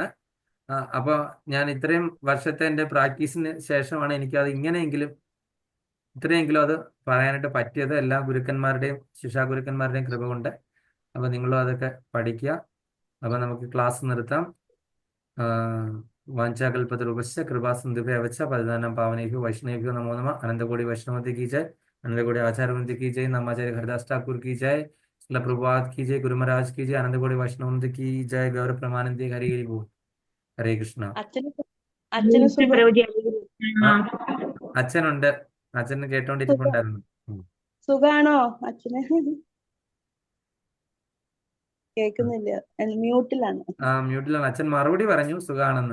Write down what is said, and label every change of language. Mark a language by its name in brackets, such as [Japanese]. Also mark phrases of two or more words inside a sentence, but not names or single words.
[Malayalam] അപ്പൊ ഞാൻ ഇത്രയും വർഷത്തെ എൻ്റെ പ്രാക്ടീസിന് ശേഷമാണ് എനിക്കത് ഇത്രയെങ്കിലും അത് പറയാനായിട്ട് പറ്റിയത്. എല്ലാ ഗുരുക്കന്മാരുടെയും ശിക്ഷാഗുരുക്കന്മാരുടെയും കൃപ കൊണ്ട്. അപ്പൊ നിങ്ങളും അതൊക്കെ പഠിക്കുക. അപ്പൊ നമുക്ക് ക്ലാസ് നിർത്താം. [Sanskrit] വാഞ്ചാകൽപതരൂപശ്ച കൃപാസിന്ധുഭ്യവച്ച പതിനാനാം പാവനേഭ്യോ വൈഷ്ണവേഭ്യോ നമോ നമഃ. [Hindi] अनंतकोटि वैष्णवति की जय, अनंतकोटि आचार्य वृंद की जय, नामाचार्य हरिदास ठाकुर की जय, श्रील प्रभुपाद की जय, गुरु महाराज की जय, अनंतकोटि वैष्णव की जय, गौर प्रमानंदी हरि हरि बोल. [Malayalam] ഹരേ കൃഷ്ണ. അച്ഛന് സുഖം. അച്ഛനുണ്ട്, അച്ഛന് കേട്ടോണ്ടിരിപ്പുണ്ടായിരുന്നു. സുഖാണോ അച്ഛന്? കേൾക്കുന്നില്ല, മ്യൂട്ടിലാണ്. മ്യൂട്ടിലാണ്. അച്ഛൻ മറുപടി പറഞ്ഞു സുഖാണെന്ന്.